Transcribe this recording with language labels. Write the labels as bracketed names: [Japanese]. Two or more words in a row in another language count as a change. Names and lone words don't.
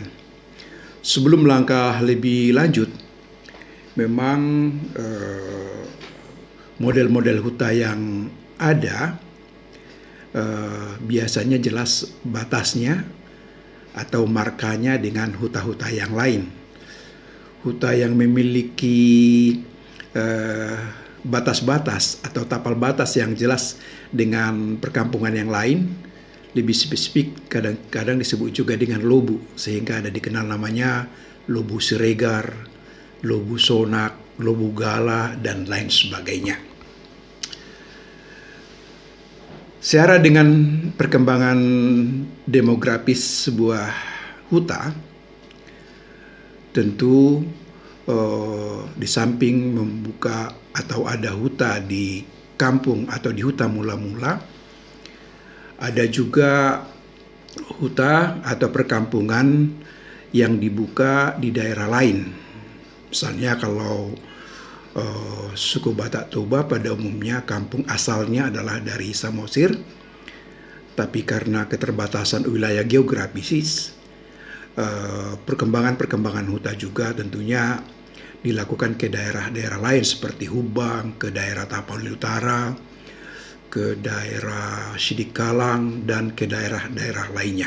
[Indonesian] Sebelum melangkah lebih lanjut, memang model-model huta yang ada biasanya jelas batasnya atau markanya dengan huta-huta yang lain. Huta yang memiliki batas-batas atau tapal batas yang jelas dengan perkampungan yang lain, lebih spesifik kadang-kadang disebut juga dengan lobu, sehingga ada dikenal namanya lobu Siregar, lobu Sonak, lobu Gala, dan lain sebagainya. Secara dengan perkembangan demografis sebuah huta, tentu di samping membuka atau ada huta di kampung atau di huta mula-mula, ada juga huta atau perkampungan yang dibuka di daerah lain. Misalnya kalau suku Batak Toba pada umumnya kampung asalnya adalah dari Samosir, tapi karena keterbatasan wilayah geografis, perkembangan huta juga tentunya dilakukan ke daerah-daerah lain seperti Hubang, ke daerah Tapanuli Utara, ke daerah Sidikalang, dan ke daerah-daerah lainnya.